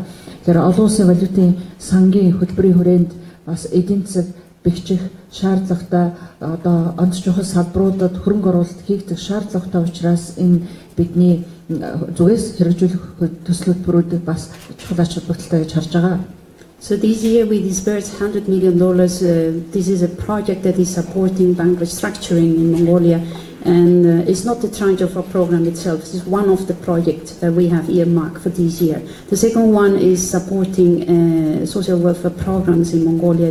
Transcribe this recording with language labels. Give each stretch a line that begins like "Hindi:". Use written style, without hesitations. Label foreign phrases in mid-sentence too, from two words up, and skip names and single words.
Mongolian: Тэгэхээр олон улсын валютын сангийн хөтөлбөрийн хүрээнд бас эдийн засаг бэхжих шаардлагатай одоо онц чухал салбаруудад хөрөнгө оруулалт хийгдэх шаардлагатай учраас энэ бидний зүгээс хэрэгжүүлэх төсөл хөтөлбөрүүдэд бас чухал ач холбогдолтой гэж харж байгаа.
English: So this year we disbursed $100 million. This is a project that is supporting bank restructuring in Mongolia, And it's not the tranche of our program itself, it's one of the projects that we have earmarked for this year. The second one is supporting social welfare programs in Mongolia.